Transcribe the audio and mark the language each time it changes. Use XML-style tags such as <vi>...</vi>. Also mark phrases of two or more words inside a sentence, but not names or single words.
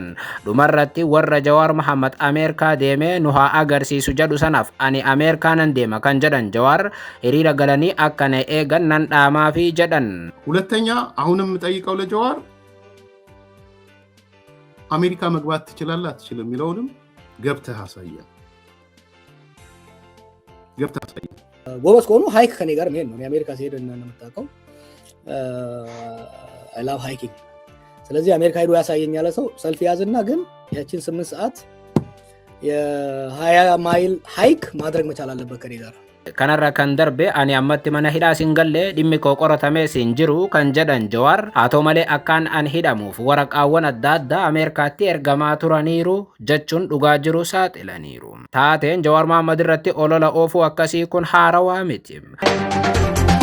<om>Dhumarratti warra Jawaar Mohaammed Ameerikaa deemee nu haa agarsiisu jedhu sanaaf ani Ameerikaanan deema kan jedhan Jawaar hiriira galanii akka na eegan nan dhaamaafi jedhan.</om> <am>ሁለተኛ አሁንም የምጠይቀው ለጀዋር አሜሪካ መግባት ትችላለህ አትችልም የሚለውንም ገብተህ አሳየን። ጎበዝ ከሆኑ ሃይክ ከኔ ጋር መሄድ ነው። የአሜሪካ ሲሄድ እንደምታውቀው</am> <en>I love hiking።</en> <am>ስለዚህ አሜሪካ ሄዶ ያሳየኝ ያለ ሰው ሰልፍ ያዝና ግን ያቺን 8 ሰዓት የ20 ማይል ሃይክ ማድረግ መቻል አለበት ከኔ ጋር።</am> <om>Kanarra kan darbe ani ammatti mana hidhaa sin galle dhimmi koo qoratamee sin jiru kan jedhan Jawaar haa ta'u malee akkaan an hidhamuuf waraqaawwan adda addaa Ameerikaatti ergamaa turaniiru jechuun dhugaa jiru saaxilaniiru. Taateen Jawaar Mohaammed irratti olola oofuu akkasii kun haarawaa miti.</om>